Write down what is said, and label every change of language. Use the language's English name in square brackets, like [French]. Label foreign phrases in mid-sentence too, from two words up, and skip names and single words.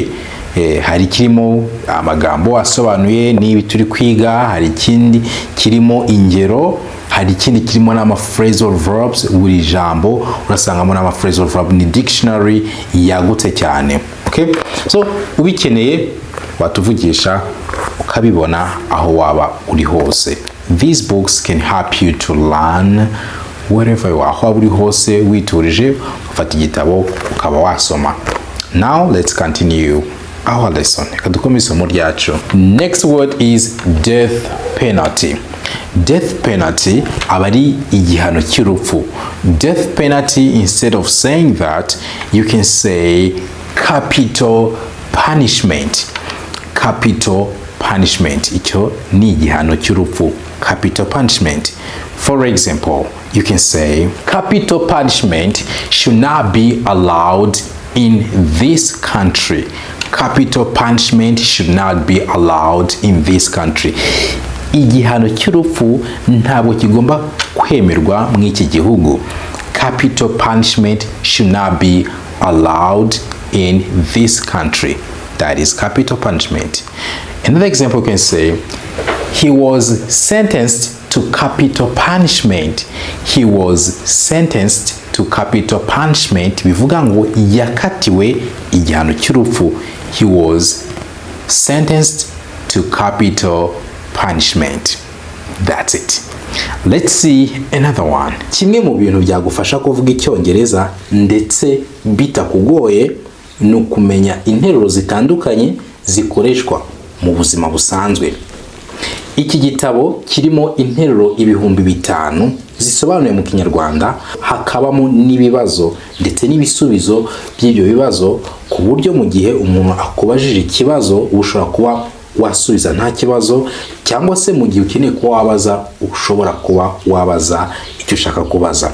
[Kinyarwanda] Hari kirimo amagambo asobanuye n'ibi turi kwiga, hari ikindi kirimo ingero, hari ikindi kirimo n'ama [English] phrasal verbs. [Kinyarwanda] Buri jambo urasangamo n'ama [English] phrasal verb, [Kinyarwanda] ni dictionary yagutse cyane. Okay, so ubikeneye watuvugisha ukabibona aho waba uri hose. [English] These books can help you to learn wherever you are. [Kinyarwanda] Aho uri hose witurije ufata igitabo ukaba wasoma. [English] Now let's continue our lesson. [Kinyarwanda] Kadukomeza isomo ryacu. [English] Next word is death penalty. Death penalty [Kinyarwanda] abari igihano cy'urupfu. [English] Death penalty, instead of saying that, you can say capital punishment. Capital punishment, [Kinyarwanda] icyo ni igihano cy'urupfu. [English] Capital punishment. For example, you can say capital punishment should not be allowed in this country. Capital punishment should not be allowed in this country. [Kinyarwanda] Igihano cy'urupfu ntabwo kigomba kwemerwa mu iki gihugu. [English] Capital punishment should not be allowed in this country. That is capital punishment. Another example, you can say he was sentenced to capital punishment. He was sentenced to capital punishment. [Kinyarwanda] Bivuga ngo yakatiwe igihano cy'urupfu. [English] He was sentenced to capital punishment. That's it. Let's see another one. [Kinyarwanda] Kimwe mu bintu byagufasha kuvuga Icyongereza ndetse bitakugoye ni ukumenya interuro zitandukanye zikoreshwa mu buzima busanzwe. Iki gitabo kirimo interuro 5,000 zisobanuye mu Kinyarwanda, hakabamo n'ibibazo ndetse n'ibisubizo by'ibyo bibazo, ku buryo mu gihe umuntu akubajije ikibazo ushobora kuba wasubiza nta kibazo, cyangwa se mu gihe ukeneye kuba wabaza ushobora kuba wabaza icyo ushaka kubaza.